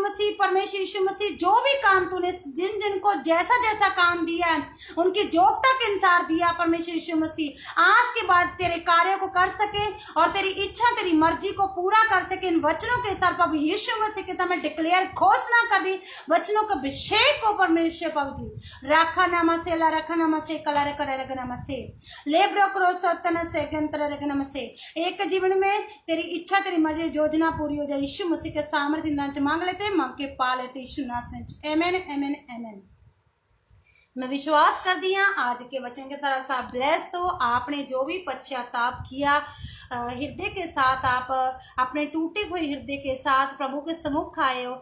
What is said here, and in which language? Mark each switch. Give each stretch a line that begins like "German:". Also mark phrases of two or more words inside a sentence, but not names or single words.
Hindi: यीशु मसीह जो भी काम तूने जिन जिन को जैसा जैसा काम दिया है उनकी योग्यता के अनुसार दिया परमेश्वर यीशु मसीह, आज के बाद तेरे कार्यों को कर सके और तेरी इच्छा, तेरी मर्जी को पूरा कर सके। इन वचनों के साथ प्रभु यीशु मसीह के समय डिक्लेयर घोषणा कर दी वचनों के अभिषेक को परमेश्वर प्रभु जी राखा नामा से ला रखा नामा से कला रे करे रगना मसे ले ब्रोकरो सतन से गंतर रगना मसे, एक जीवन में तेरी इच्छा, तेरी मर्जी, योजना पूरी हो जाए। यीशु मसीह के सामर्थ्य नाम से मांग लेते हैं, मांग के पा लेते यीशु नाम से। आमेन आमेन आमेन। मैं विश्वास कर दिया आज के वचन के साथ ब्लेस हो। आपने जो भी पश्चाताप किया हृदय के साथ, आप अपने टूटे हुए हृदय के साथ प्रभु के सम्मुख आए हो।